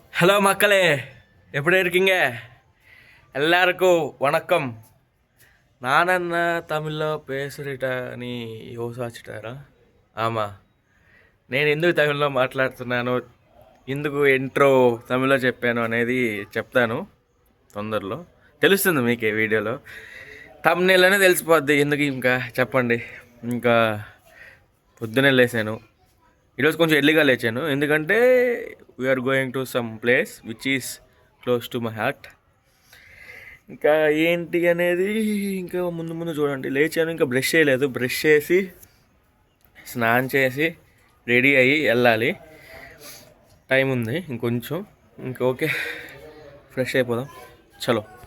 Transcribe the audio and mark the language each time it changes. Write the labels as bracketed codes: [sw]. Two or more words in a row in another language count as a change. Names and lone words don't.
[ta] ஹலோ மக்களே, எப்படி இருக்கீங்க? எல்லாருக்கும் வணக்கம். நானென்ன தமிழ்ல பேசுறேன் என்று யோசிச்சீங்களா? [te] ఆమా, నేను ఎందుకు తమిళ్లో మాట్లాడుతున్నాను, ఎందుకు ఇంట్రో తమిళ్లో చెప్పాను అనేది చెప్తాను తొందరలో. తెలుస్తుంది మీకే వీడియోలో, తమ్నేల్లోనే తెలిసిపోద్ది. ఎందుకు ఇంకా చెప్పండి. ఇంకా పొద్దున్నే లేచాను. ఈరోజు కొంచెం ఎర్లీగా లేచాను, ఎందుకంటే [en] we are going to some place which is close to my heart. [te] ఇంకా ఏంటి అనేది ఇంకా ముందు ముందు చూడండి. లేచాను, ఇంకా బ్రష్ చేయలేదు. బ్రష్ చేసి స్నానం చేసి రెడీ అయ్యి వెళ్ళాలి. టైం ఉంది ఇంకొంచెం. ఇంకా ఓకే, ఫ్రెష్ అయిపోదాం, చలో.